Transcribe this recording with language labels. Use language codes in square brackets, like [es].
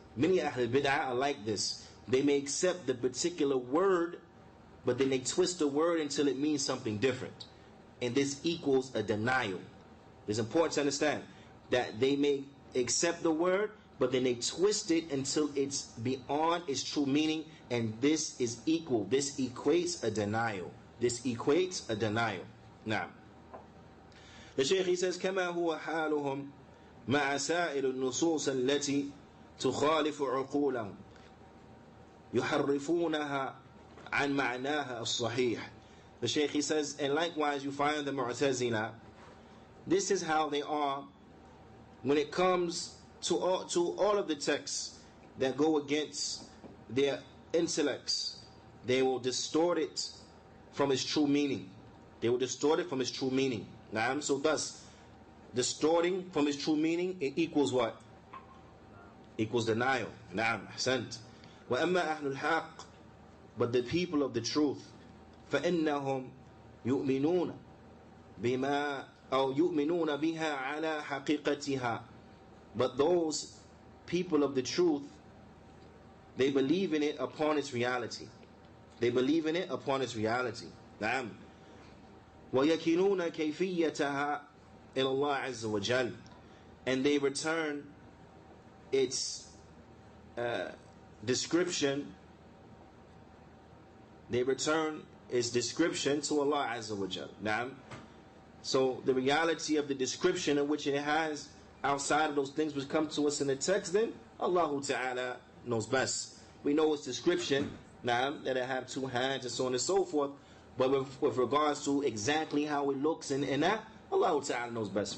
[en] Many Ahl Bid'ah are like this. They may accept the particular word, but then they twist the word until it means something different. And this equals a denial. It's important to understand that they may accept the word, but then they twist it until it's beyond its true meaning, and this is equal. This equates a denial. This equates a denial. Now, the Shaykh, he says, [ar] كما هو حالهم مع سائر النصوص التي تخالف عقولهم يحرفونها عن معناها الصحيح. [en] The Shaykh, he says, and likewise you find the Mu'tazila. This is how they are when it comes to all of the texts that go against their intellects. They will distort it from its true meaning. They will distort it from its true meaning. Naam. So thus, distorting from its true meaning, it equals what? Equals denial. Naam. Ahsant. [ar] وَأَمَّا أَهْلُ الْحَقِّ, [en] but the people of the truth, [ar] فَإِنَّهُمْ يُؤْمِنُونَ بِمَا أو يُؤْمِنُونَ بِهَا عَلَى حَقِيقَتِهَا. [en] But those people of the truth, they believe in it upon its reality. They believe in it upon its reality. [ar] نعم. وَيَكِنُونَ كَيْفِيَّتَهَا إِلَى اللَّهِ عَزَّ وَجَلَّ, [en] and they return its description. They return its description to Allah Azza wa Jal. Naam. So the reality of the description in which it has outside of those things which come to us in the text, then Allah Ta'ala knows best. We know its description, naam, that it have two hands and so on and so forth, but with regards to exactly how it looks and that, Allah Ta'ala knows best.